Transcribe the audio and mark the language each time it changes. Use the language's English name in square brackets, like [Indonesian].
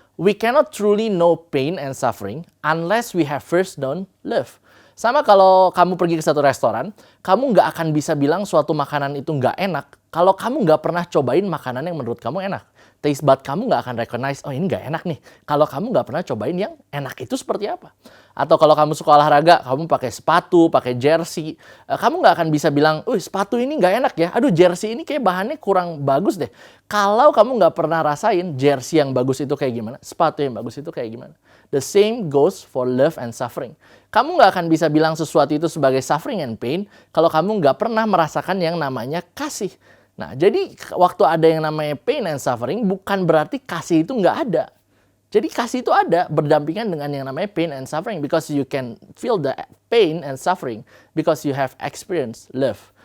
[English] We cannot truly know pain and suffering unless we have first known love. [Indonesian] Sama kalau kamu pergi ke satu restoran, kamu nggak akan bisa bilang suatu makanan itu nggak enak kalau kamu nggak pernah cobain makanan yang menurut kamu enak. Taste bud kamu nggak akan recognize, oh ini nggak enak nih. Kalau kamu nggak pernah cobain yang enak itu seperti apa. Atau kalau kamu suka olahraga, kamu pakai sepatu, pakai jersey. Kamu nggak akan bisa bilang, sepatu ini nggak enak ya. Aduh jersey ini kayak bahannya kurang bagus deh. Kalau kamu nggak pernah rasain jersey yang bagus itu kayak gimana, sepatu yang bagus itu kayak gimana. [English] The same goes for love and suffering. [Indonesian] Kamu nggak akan bisa bilang sesuatu itu sebagai [English] suffering and pain [Indonesian] kalau kamu nggak pernah merasakan yang namanya kasih. Nah, jadi waktu ada yang namanya [English] pain and suffering, [Indonesian] bukan berarti kasih itu nggak ada. Jadi kasih itu ada berdampingan dengan yang namanya [English] pain and suffering because you can feel the pain and suffering because you have experienced love.